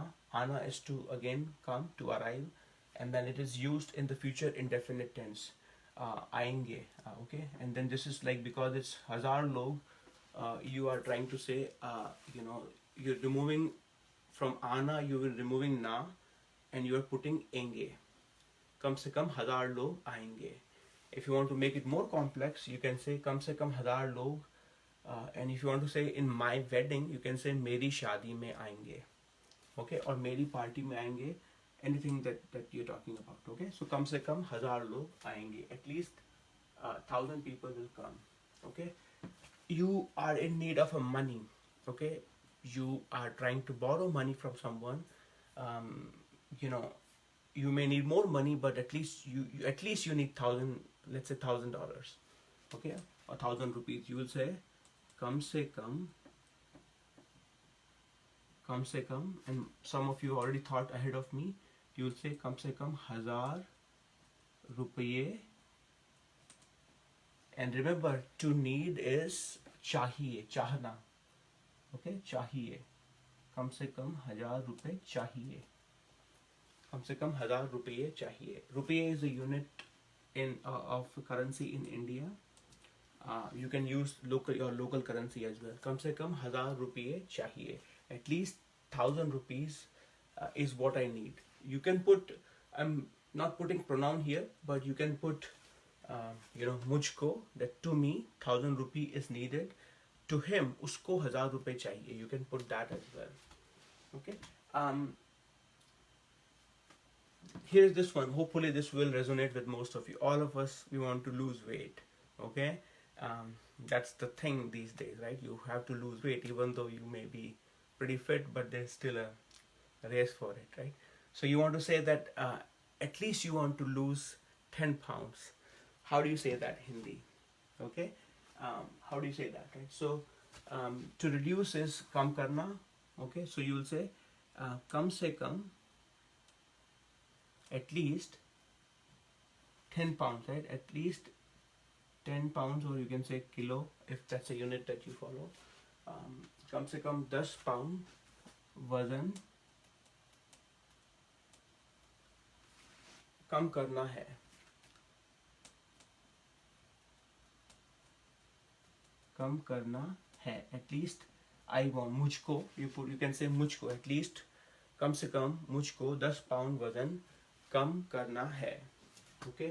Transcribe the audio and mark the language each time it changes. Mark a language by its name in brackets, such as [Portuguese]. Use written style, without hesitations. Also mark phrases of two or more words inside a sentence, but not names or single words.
[English] Ana is to again come, to arrive, and then it is used in the future indefinite tense. Aayenge. Okay, and then this is like, because it's [Hindi] hazar log, [English] you are trying to say, you're removing from ana, you will removing na, and you are putting enge. [Hindi] कम से कम हज़ार लोग आएंगे. [English] If you want to make it more complex, you can say [Hindi] कम से कम हज़ार लोग. [English] And if you want to say in my wedding, you can say [Hindi] मेरी शादी में आएंगे. [English] Okay, or [Hindi] मेरी पार्टी में आएंगे. [English] Anything that you're talking about. Okay, so [Hindi] कम से कम हज़ार लोग आएंगे. [English] At least 1,000 people will come. Okay, you are in need of a money. Okay, you are trying to borrow money from someone. You may need more money, but at least you need 1,000. Let's say $1,000. Okay, 1,000 rupees. You will say [Hindi] कम से कम, [English] and some of you already thought ahead of me. You will say [Hindi] कम से कम 1,000 रुपये. [English] And remember, to need is [Hindi] चाहिए, चाहना. [English] Okay, chahiye. [Hindi] कम से कम 1,000 रुपये चाहिए. कम से कम 1,000 रुपये चाहिए. [English] Rupaye is a unit of currency in India. You can use your local currency as well. [Hindi] कम से कम 1,000 रुपये चाहिए. [English] At least 1,000 rupees is what I need. You can put, I'm not putting pronoun here, but you can put, mujhko, that to me 1,000 rupee is needed. To him, [Hindi] उसको 1,000 रुपये चाहिए. [English] You can put that as well. Okay. Here's this one. Hopefully this will resonate with most of you. All of us, we want to lose weight. Okay. That's the thing these days, right? You have to lose weight, even though you may be pretty fit, but there's still a race for it, right? So you want to say that at least you want to lose 10 pounds. How do you say that in Hindi? Okay. How do you say that, right? So to reduce is [Hindi] कम करना. [English] Okay. So you will say [Hindi] कम से कम [English] at least 10 pounds, right? At least 10 pounds, or you can say kilo if that's a unit that you follow. [Hindi] कम से कम 10 pound वजन कम करना है. कम करना है. [English] At least I want, [Hindi] मुझको, [English] you can say [Hindi] मुझको, [English] at least [Hindi] कम से कम मुझको 10 pound वजन कम करना है. Okay.